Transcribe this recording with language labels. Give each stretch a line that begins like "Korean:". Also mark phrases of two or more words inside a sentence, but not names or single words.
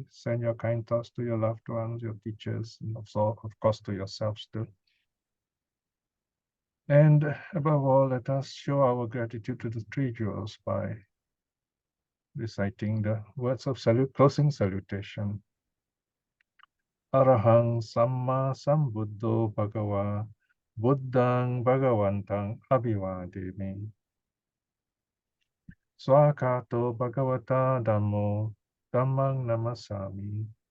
English: Send your kind thoughts to your loved ones, your teachers, and also, of course, to yourselves too. And above all, let us show our gratitude to the three jewels by reciting the words of closing salutation.
Pali: Arahang Samma Sambuddho Bhagava Buddhang Bhagavantang Abhivademi. Swakato Bhagavata Dhammo Dhammang Namasami.